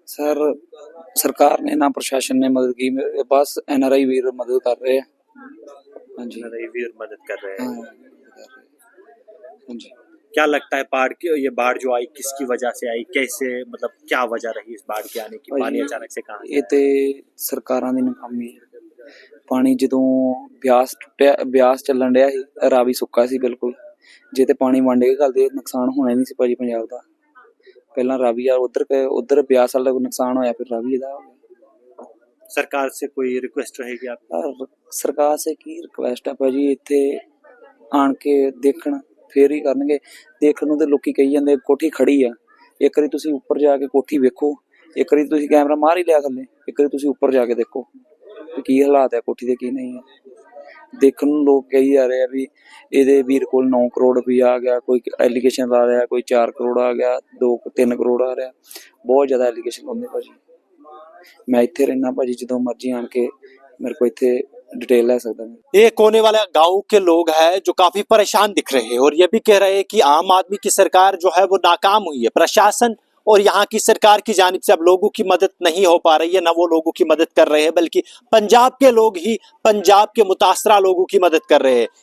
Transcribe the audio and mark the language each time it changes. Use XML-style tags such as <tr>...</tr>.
<hi>Sir, सरकार ने ना प्रशासन ने मदद की, मेरे पास NRI वीर मदद कर रहे हैं। हाँ जी, वीर मदद कर रहे हैं। हाँ जी। क्या लगता है बाढ़ की, ये बाढ़ जो आई किसकी वजह से आई, कैसे, मतलब क्या वजह रही इस बाढ़ के आने की? पानी अचानक से कहाँ?</hi> <pa>ਇਹ ਤੇ ਸਰਕਾਰਾਂ ਦੀ ਨਾਕਾਮੀ ਹੈ। ਪਾਣੀ ਜਦੋਂ ਬਿਆਸ ਟੁੱਟਿਆ, ਬਿਆਸ ਚੱਲਣ ਡਿਆ ਸੀ, ਰਾਵੀ ਸੁੱਕਾ ਸੀ ਬਿਲਕੁਲ। ਜੇ ਤੇ ਪਾਣੀ ਵੰਡ ਕੇ ਘੱਲਦੇ ਨੁਕਸਾਨ ਹੋਣਾ ਨਹੀਂ ਸੀ ਭਾਜੀ ਪੰਜਾਬ ਦਾ। ਪਹਿਲਾਂ ਰਾਵੀ ਆ, ਉਧਰ ਬਿਆਸ ਵਾਲਾ ਕੋਈ ਨੁਕਸਾਨ ਹੋਇਆ, ਫਿਰ ਰਾਵੀ ਦਾ ਹੋ ਗਿਆ।</pa> <hi>सरकार से कोई रिक्वेस्ट रहेगी आपकी? सरकार से की रिक्वेस्ट है भाजी, इतने</hi> <pa>ਆਣ ਕੇ ਦੇਖਣ ਫੇਰ ਹੀ ਕਰਨਗੇ। ਦੇਖਣ ਨੂੰ ਤੇ ਲੋਕੀ ਕਹੀ ਜਾਂਦੇ ਕੋਠੀ ਖੜੀ ਆ, ਇੱਕ ਵਾਰੀ ਤੁਸੀਂ ਉੱਪਰ ਜਾ ਕੇ ਕੋਠੀ ਵੇਖੋ, ਇੱਕ ਵਾਰੀ ਤੁਸੀਂ ਕੈਮਰਾ ਮਾਰ ਹੀ ਲਿਆ ਥੱਲੇ, ਇੱਕ ਵਾਰੀ ਤੁਸੀਂ ਉੱਪਰ ਜਾ ਕੇ ਦੇਖੋ ਕਿ ਕੀ ਹਾਲਾਤ ਹੈ ਕੋਠੀ ਦੇ ਕੀ ਨਹੀਂ ਹੈ। ਦੇਖਣ ਨੂੰ ਲੋਕ ਕਹੀ ਜਾ ਰਹੇ ਆ ਵੀ ਇਹਦੇ ਵੀਰ ਕੋਲ 9 ਕਰੋੜ ਰੁਪਈਆ ਆ ਗਿਆ, ਕੋਈ ਐਲੀਗੇਸ਼ਨ ਲਾ ਰਿਹਾ, ਕੋਈ 4 ਕਰੋੜ ਆ ਗਿਆ, 2-3 ਕਰੋੜ ਆ ਰਿਹਾ, ਬਹੁਤ ਜ਼ਿਆਦਾ ਐਲੀਗੇਸ਼ਨ ਹੁੰਦੇ ਭਾਜੀ। मैं इत्थे रहना भाजी, जो मर्जी आन के मेरे को इत्थे डिटेल ले सकता है।</pa> <hi>एक कोने वाला गांव के लोग हैं जो काफी परेशान दिख रहे हैं और ये भी कह रहे हैं कि आम आदमी की सरकार जो है वो नाकाम हुई है। प्रशासन और यहाँ की सरकार की जानिब से अब लोगों की मदद नहीं हो पा रही है, न वो लोगों की मदद कर रहे हैं, बल्कि पंजाब के लोग ही पंजाब के मुतासरा लोगों की मदद कर रहे हैं।</hi>